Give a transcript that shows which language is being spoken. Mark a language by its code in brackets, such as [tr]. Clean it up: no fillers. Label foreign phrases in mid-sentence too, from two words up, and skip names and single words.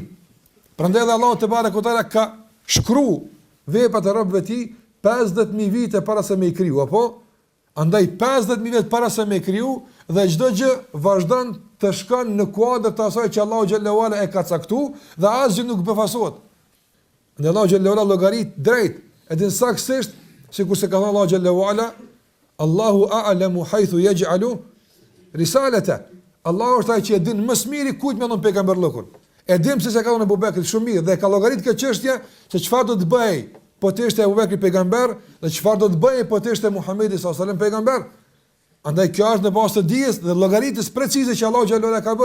[sq] Prandaj edhe Allahu [ar] تبارك وتعالى [sq] ka shkruar veprat e robëve të tij 50000 vite para se me i kriju, apo? Andaj 50000 vite para se me i kriju dhe çdo gjë vazhdon të shkon në kuadër të asaj që Allahu [ar] جل وعلا [sq] e ka caktuar dhe asgjë nuk befasohet. Në Allahu [ar] جل وعلا [sq] llogarit drejt, edhe saktësisht, sikur se ka thënë Allahu [ar] جل وعلا, الله أعلم حيث يجعل رسالته. [sq] Allahu është ai që e din më së miri kujt më ndon pejgamberllokun. E dim se ka dhënë Abu Bekrit shumë mirë dhe ka llogarit këtë çështje se çfarë do të bëj po të ishte Abu Bekri pejgamber dhe çfarë do të bëj po të ishte Muhamedi [ar] صلى الله عليه وسلم [sq] pejgamber. Andaj kjo është në bazë të dijes dhe llogaritës precize që Allahu [ar] جل وعلا [sq] ka bërë.